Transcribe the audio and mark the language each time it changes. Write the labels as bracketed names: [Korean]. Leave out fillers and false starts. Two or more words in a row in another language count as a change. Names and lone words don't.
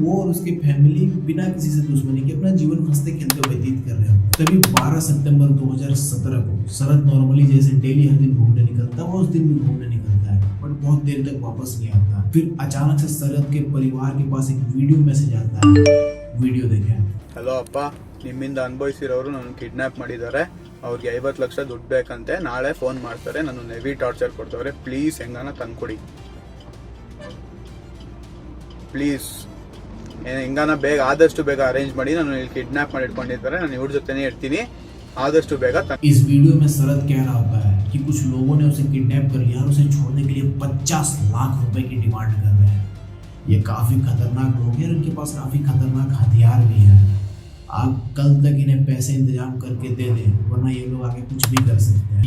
[Hindi] वो और उसकी फैमिली बिना किसी से दुश्मनी के अपना जीवन हंसते खेलते व्यतीत कर रहे होते हैं। तभी 12 सितंबर 2017 को शरद नॉर्मली जैसे डेली हर दिन घूमने निकलता है। वो उस दिन भी घूमने निकलता है, बट बहुत देर तक वापस नहीं आता। फिर अचानक से शरद के परिवार के पास एक वीडियो मैसेज आता है। वीडियो देखें। [Kannada] ಹಲೋ ಅಪ್ಪ, ನಿಮ್ಮಿಂದ ಅನುಭವಿಸಿರೋರು ನನ್ನ ಕಿಡ್ನಾಪ್ ಮಾಡಿದ್ದಾರೆ. ಅವ್ರಿಗೆ 50 ಲಕ್ಷ ದುಡ್ಡು ಬೇಕಂತೆ. ನಾಳೆ ಫೋನ್ ಮಾಡ್ತಾರೆ, ನನ್ನ [English] heavy torture [Kannada] ಕೊಡ್ತವ್ರೆ. ಪ್ಲೀಸ್ ಹೆಂಗಾನ ತಂದ್ಕೊಡಿ ಪ್ಲೀಸ್. ಹೆಂಗಾನ ಬೇಗ, ಆದಷ್ಟು ಬೇಗ ಅರೇಂಜ್ ಮಾಡಿ. ನಾನು ಇಲ್ಲಿ ಕಿಡ್ನಾಪ್ ಮಾಡಿ ಇಟ್ಕೊಂಡಿದ್ದಾರೆ, ನಾನು ಇವ್ರ ಜೊತೆನೇ ಇರ್ತೀನಿ. ಆದಷ್ಟು ಬೇಗ। [Hindi] इस वीडियो में शरद कह रहा होता है कि कुछ लोगों ने उसे किडनैप कर लिया और उसे छोड़ने के लिए 50 लाख रुपए की डिमांड कर रहे हैं। ये काफी खतरनाक लोग हैं और इनके पास काफी खतरनाक हथियार भी हैं। आप कल तक इन्हें पैसे इंतजाम करके दे दें, वरना ये लोग आगे कुछ भी कर सकते हैं।